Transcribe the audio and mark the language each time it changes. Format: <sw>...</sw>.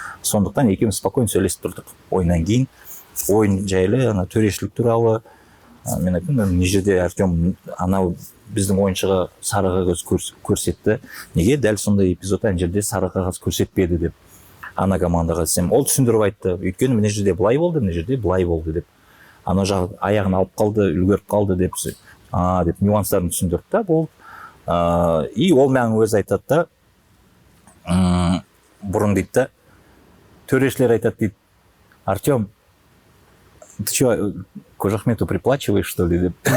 <kk>Сондықтан екеуміз спокойно сөйлесіп тұрдық. Ойыннан кейін ойын жайлы, төрешілік туралы мен айттым, мына жерде Артем анау біздің ойыншыға сары қағаз көрсетті. Неге дәл сондай эпизод ана жерде сары қағаз көрсетпеді деп ана командаға десем, ол түсіндіріп айтты. Өйткені мына жерде былай болды, мына жерде былай болды деп. Ана жағы аяғын алып қалды, үлгеріп қалды деп нюанстарын түсіндірді да болды. И ол маған өзі айтады да, бұрын дейді да, төрешілер айтады дейді, Артем,</kk> <ru>ты что, Кожахмету приплачиваешь, что ли,</ru> <kk>деп.</kk>